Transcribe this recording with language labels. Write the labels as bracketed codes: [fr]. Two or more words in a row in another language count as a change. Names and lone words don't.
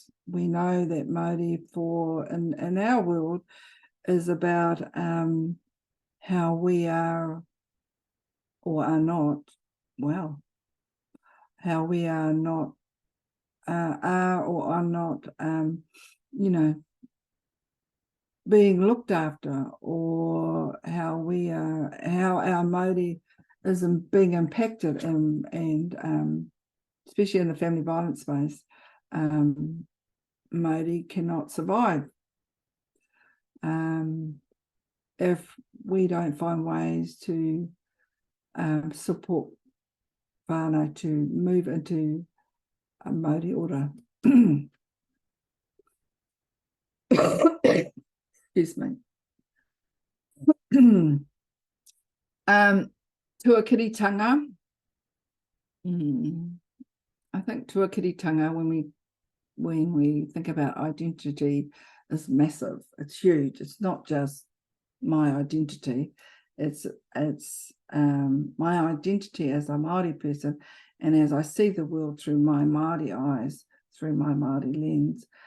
[en] We know that Māori in our world is about how we are or are not, well, how we are not, are or are not, you know, being looked after, or how our Māori is being impacted, and especially in the family violence space, Māori cannot survive if we don't find ways to support whānau to move into a [mi] Māori ora. [en] Excuse me. Tuakiritanga. I think tuakiritanga, when we think about identity, is massive. It's huge. It's not just my identity. It's my identity as a Māori person, and as I see the world through my Māori eyes, through my Māori lens.